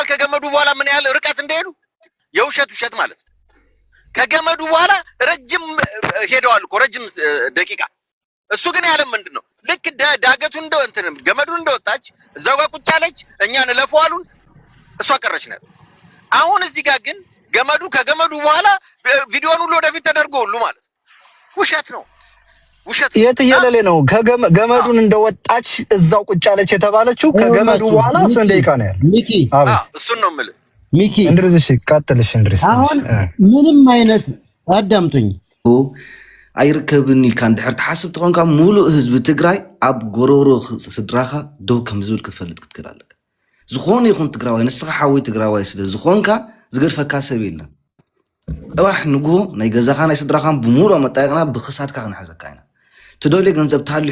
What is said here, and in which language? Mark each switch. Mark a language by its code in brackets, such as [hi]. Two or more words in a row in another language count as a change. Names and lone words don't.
[am] ከገመዱ በኋላ ምን ያህል ርቀት እንደሄዱ። የውሸት ማለት ከገመዱ በኋላ ረጅም ሄደዋል እኮ ረጅም ደቂቃ። እሱ ግን ያለ ምንድነው ልክ ዳገቱ እንደው እንትን ገመዱ እንደወጣች እዛው ጋር ቁጭ ያለች፣ እኛን ለፈዋሉን እሷ ቀረች ነው። አሁን እዚህ ጋር ግን ከገመዱ በኋላ ቪዲዮውን ሁሉ ወደፊት ተደርጎ ሁሉ ማለት ውሸት ነው። የትየለሌ ነው። ገመዱን እንደወጣች እዛው ቁጭ ያለች የተባለችው ከገመዱ በኋላ ስንት ደቂቃ ነው ያለው? ሚኪ እሱን ነው የምልህ። ሚኪ እንድርዝሽ ቀጥልሽ። እንድርስ አሁን ምንም አይነት አዳምጡኝ [ti] ኣይርከብን ኢልካ እንድሕር ተሓስብ ትኾንካ ሙሉእ ህዝቢ ትግራይ ኣብ ጎሮሮ ስድራኻ ደው ከም ዝብል ክትፈልጥ ክትክእል ኣለካ። ዝኾነ ይኹን ትግራዋይ ንስኻ ሓወይ ትግራዋይ ስለ ዝኾንካ ዝገድፈካ ሰብ የለን። ጥራሕ ንግሆ ናይ ገዛኻ ናይ ስድራኻን ብሙሉእ መጣየቕና ብክሳድካ ክንሕዘካ ኢና። ትደልዮ ገንዘብ ተሃልዩ